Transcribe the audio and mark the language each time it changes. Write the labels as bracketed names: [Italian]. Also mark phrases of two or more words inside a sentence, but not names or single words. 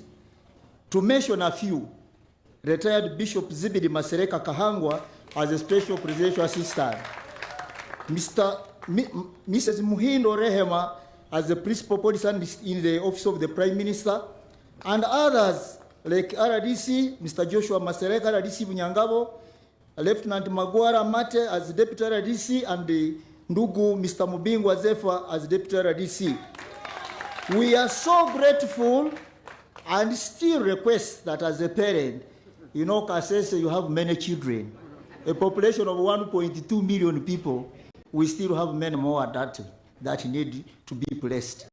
[English] To mention a few, retired Bishop Zibidi Masereka Kahangwa as a special presidential assistant, Mrs. Muhindo Rehema as the principal politician in the office of the Prime Minister, and others like RDC, Mr. Joshua Masereka, RDC Bunyangabo, Lieutenant Magwara Mate as deputy RDC, and the Ndugu Mr. Mubingwa Zefa as deputy RDC. We are so grateful and still request that as a parent, you know, Kasese, you have many children. A population of 1.2 million people, we still have many more that need to be blessed.